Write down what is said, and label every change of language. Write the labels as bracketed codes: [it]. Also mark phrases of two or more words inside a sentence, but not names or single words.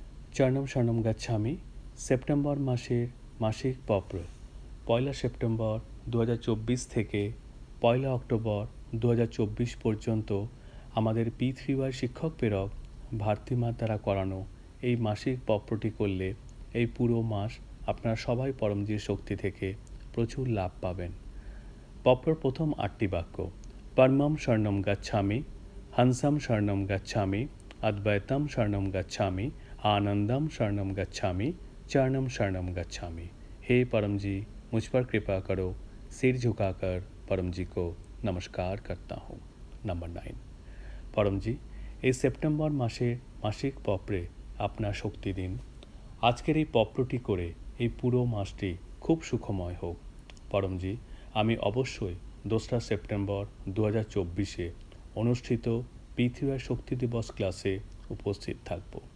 [sa] চরণম শরণম গচ্ছামি [bn] সেপ্টেম্বর মাসের মাসিক পত্র 1 সেপ্টেম্বর 2024 থেকে 1 অক্টোবর 2024 পর্যন্ত আমাদের P3Y শিক্ষক প্রেরক ভারতীমা দ্বারা করানো এই মাসিক পত্রটি করলে এই পুরো মাস আপনারা সবাই পরমজির শক্তি থেকে প্রচুর লাভ পাবেন। পত্রর প্রথম 8টি বাক্য [sa] পরমম শরণম গচ্ছামি, হংসম শরণম গচ্ছামি, अद्वैतम शरणम गच्छामि, आनंदम शरणम गच्छामि, चरणम शरणम गच्छामि। [hi] हे परम जी, मुझ पर कृपा करो। सिर झुकाकर परम जी को नमस्कार करता हूँ। नंबर 9। परम जी, [bn] এই সেপ্টেম্বর মাসের মাসিক পত্রে আপনার শক্তি দিন। আজকের এই পত্রটি করে এই পুরো মাসটি খুব সুখময় হোক। পরম জি, আমি অবশ্যই 2 সেপ্টেম্বর 2024 অনুষ্ঠিত P3Y শক্তি দিবস ক্লাসে উপস্থিত থাকব।